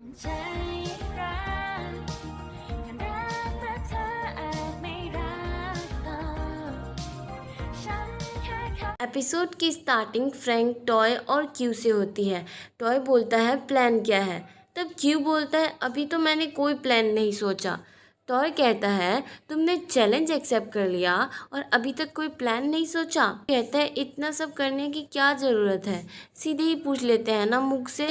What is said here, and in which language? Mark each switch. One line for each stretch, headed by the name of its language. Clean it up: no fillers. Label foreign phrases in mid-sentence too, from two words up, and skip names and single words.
Thai: ใจรักกันรักแต่เธออาจไม่รักเราฉันแค่เข้า
Hindi: एपिसोड की स्टार्टिंग फ्रैंक टॉय और क्यू से होती है। टॉय बोलता है प्लान क्या है, तब क्यू बोलता है अभी तो मैंने कोई प्लान नहीं सोचा। टॉय कहता है तुमने
English: challenge accept
Hindi: कर लिया और अभी तक कोई प्लान नहीं सोचा। कहता है इतना सब करने की क्या ज़रूरत है, सीधे ही पूछ लेते हैं ना मुख से।